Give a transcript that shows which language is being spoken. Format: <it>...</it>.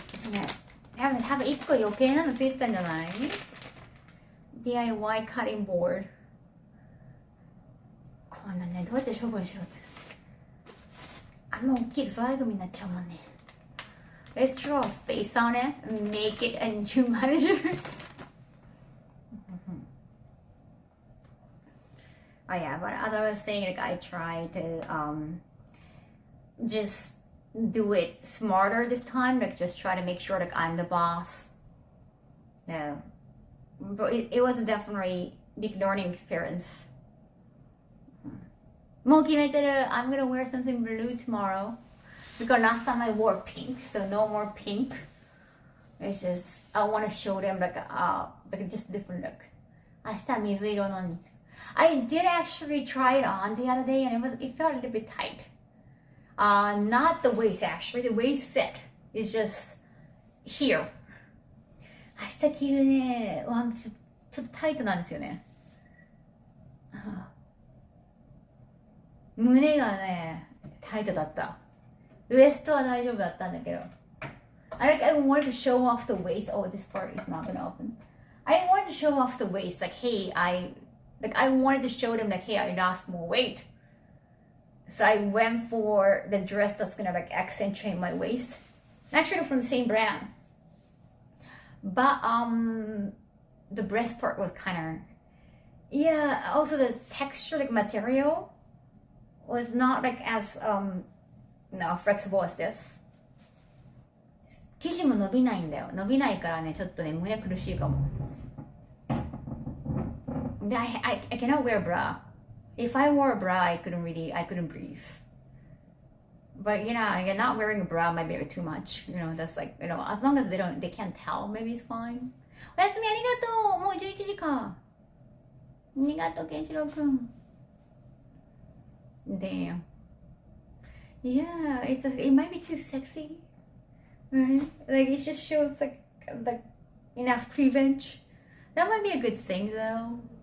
<ja>ね、多分1個余計なのついてたんじゃない？</ja> <en>DIY cutting board。</en> <ja>こんなね、どうやって処分しようって。あんま大きいと粗大ゴミになっちゃうもんね。</ja> <en>Let's draw a face on it and make it into manager. Oh yeah, but as I was saying, like I tried to just do it smarter this time, like just try to make sure like I'm the boss. No, but it was definitely a big learning experience.</en> <ja>もう決めてる。</ja> <en>I'm gonna wear something blue tomorrow because last time I wore pink, so no more pink. It's just I want to show them like just different look.</en> <ja>明日水色のに。</ja> <en>I did actually try it on the other day and it felt a little bit tight. Not the waist actually, the waist fit is just here.</en> <ja>明日着るね、ちょっとタイトなんですよね。胸がね、タイトだった。ウエストは大丈夫だったんだけど。</ja> <en>I wanted to show off the waist. Oh, this part is not gonna open. I wanted to show off the waist, like, hey, I wanted to show them, like, hey, I lost more weight. So I went for the dress that's gonna like accentuate my waist. Actually, from the same brand. But the breast part was kind of, yeah. Also, the texture, like material, was not like as flexible as this.</en> <ja>生地も伸びないんだよ。伸びないからね、ちょっとね、胸苦しいかも。</ja> <en>I cannot wear a bra. If I wore a bra, I couldn't breathe. But you know, not wearing a bra might be too much. You know, that's like, you know, as long as they can't tell, maybe it's fine.</en> <ja>おやすみありがとう。もう11時か。ありがとう、ケンシロウくん。</ja> <en>Damn. Yeah, it might be too sexy. Right? Like it just shows like enough cleavage. That might be a good thing though.</en>